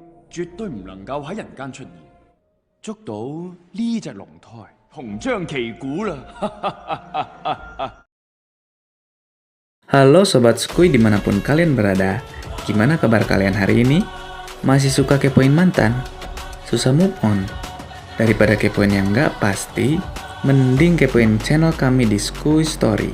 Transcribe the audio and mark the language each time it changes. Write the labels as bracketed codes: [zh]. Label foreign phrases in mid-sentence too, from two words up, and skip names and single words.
[yue] 絕對唔能夠喺人間出現。捉到呢隻龍胎，銅章旗鼓啦！ [id] Halo Sobat Skuy dimanapun kalian berada, gimana kabar kalian hari ini? Masih suka kepoin mantan? Susah [en] move on? [id] Daripada kepoin yang nggak pasti, mending kepoin channel kami di Skuy Story.